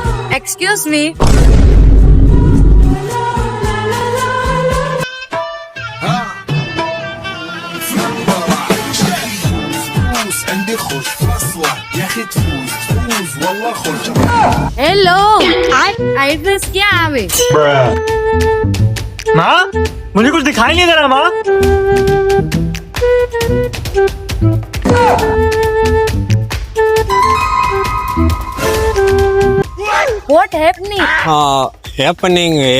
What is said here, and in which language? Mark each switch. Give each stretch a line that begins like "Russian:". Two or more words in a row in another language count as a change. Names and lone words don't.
English: Excuse me.
Arabic: عندي خرج فاصلة يا أخي تفوز والله خرج
English: Hello.
Gujarati: આ એડ્રેસ ક્યાં આવે?
Hindi: माँ मुझे कुछ दिखाई नहीं दे रहा माँ।
English: What happening? હેપનિંગ